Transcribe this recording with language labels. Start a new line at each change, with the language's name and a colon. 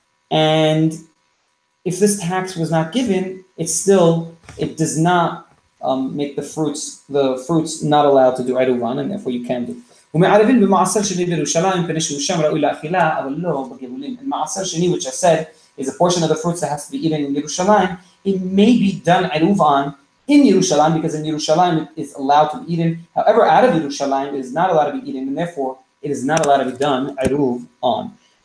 English: And if this tax was not given, it does not make the fruits not allowed to do Eruvin, and therefore you can do.
Hebrew: ומערבים במעשר שני בירושלים מפני שהוא שם ראוי לאכילה, אבל לא בגבולים.
English: And מעשר שני, which I said, is a portion of the fruits that has to be eaten in Yerushalayim. It may be done Eruvin in Yerushalayim, because in Yerushalayim it is allowed to be eaten. However, out of Yerushalayim it is not allowed to be eaten, and therefore it is not allowed to be done Eruv on.